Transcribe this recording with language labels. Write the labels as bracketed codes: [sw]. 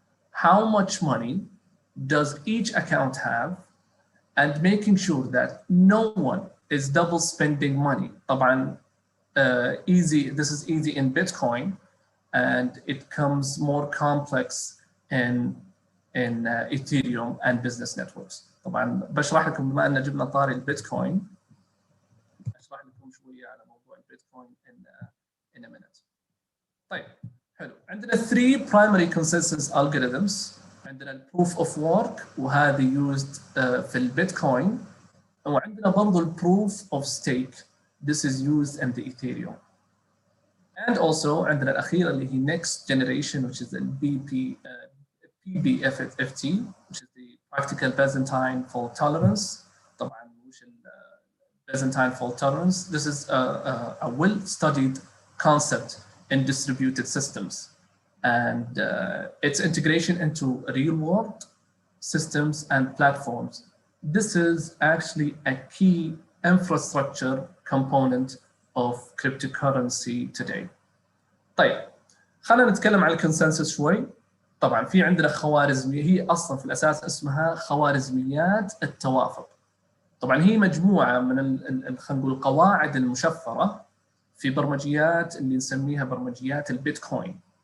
[en] How much money does each account have, and making sure that no one is double spending money. [ar] طبعا [en] easy. This is easy in Bitcoin, and it comes more complex in Ethereum and business networks. [ar] طبعا بشرح لكم بما أن جبنا طاري البيتكوين، أشرح لكم شوية على موضوع البيتكوين [en] in a minute. [ar] طيب حلو. عندنا 3 primary consensus algorithms. عندنا [en] proof of work [ar] وهذه used في البيتكوين، وعندنا برضو [en] proof of stake. This is used in the Ethereum. And also [ar] عندنا الأخيرة اللي هي [en] next generation, which is the PBFT, which is the practical Byzantine fault tolerance. [ar] طبعا وش [en] Byzantine fault tolerance? This is a well-studied concept in distributed systems, and its integration into real-world systems and platforms. This is actually a key infrastructure component of cryptocurrency today. [ar] طيب خلينا نتكلم عن الكونسنسس شوي. طبعا في عندنا خوارزمية، هي اصلا في الاساس اسمها خوارزميات التوافق. طبعا هي مجموعه من خلينا نقول القواعد المشفره في برمجيات اللي نسميها برمجيات البيتكوين.